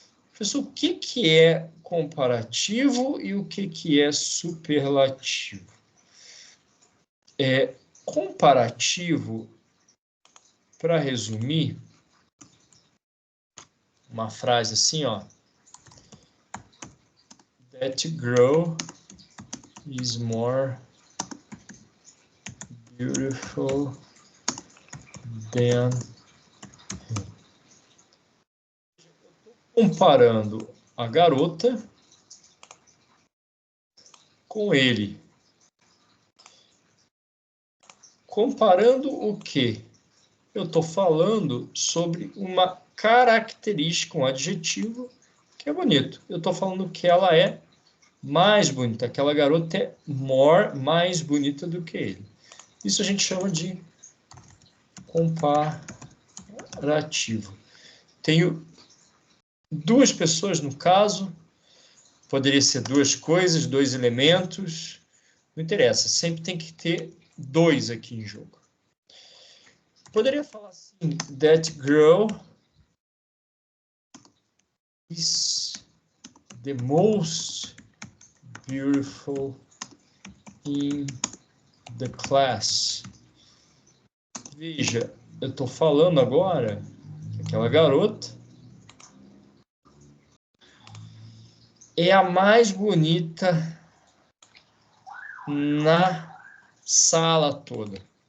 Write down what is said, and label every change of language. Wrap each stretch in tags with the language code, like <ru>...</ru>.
<pt>Professor, o que é comparativo e o que é superlativo? Comparativo, para resumir, uma frase assim, ó.</pt> <en>That girl is more beautiful than him.</en> <pt>Comparando a garota com ele. Comparando o quê? Eu estou falando sobre uma característica, um adjetivo que é bonito. Eu estou falando que ela é mais bonita. Aquela garota é mais bonita do que ele. Isso a gente chama de comparativo. Tenho duas pessoas no caso, poderia ser duas coisas, dois elementos, não interessa, sempre tem que ter dois aqui em jogo. Poderia falar assim,</pt> <en>that girl is the most beautiful in the class.</en> <pt>Veja, eu estou falando agora que aquela garota é a mais bonita na sala toda.</pt>